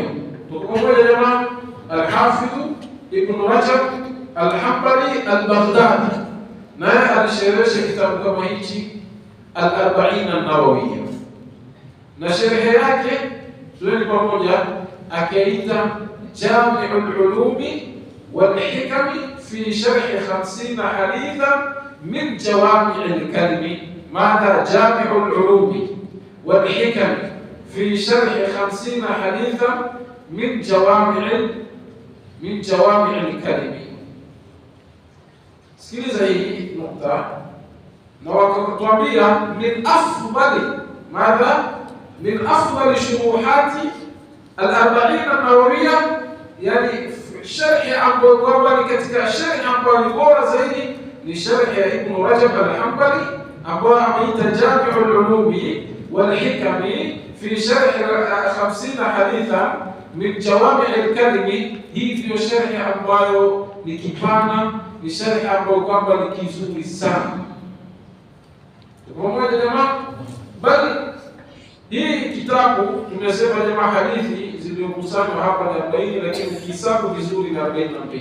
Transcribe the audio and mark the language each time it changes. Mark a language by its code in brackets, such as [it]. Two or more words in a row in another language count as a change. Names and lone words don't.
[sw] Tuko pamoja jamaa? Al-Hafidh Ibn Rajab Al-Hanbali Al-Baghdadi naye alisherehesha kitabu kama hichi Al-40 an-Nawawiyya, na sherehe yake tueni pamoja akaita Jami'ul Ulumi wal Hikami fi sharh 50 hadithan min jawami'il kalimi. [ar] ماذا؟ جامع العلوم والحكم في شرح 50 حديثا من جوامع الكلم. [sw] Sikiliza hii nukta na wakatuambia [ar] من أفضل شروحات ال40 النووية, [sw] yani sharhi ambayo kwamba ni katika sharhi ambayo ni bora zaidi ni sharhi ya Ibn Rajab Al-Hanbali ambayo ameita Jami'ul Ulumi wal Hikami fi sharh 50 hadithan min jawami'il kalimi. Hii ndio sharhi ambayo ni kipana, ni sharhi ambayo kwamba ni kizuri sana. Pamoja jamaa, bali hii kitabu tumesema jamaa hadithi zilizokusanywa hapa ni 40, lakini kisabu vizuri na 42.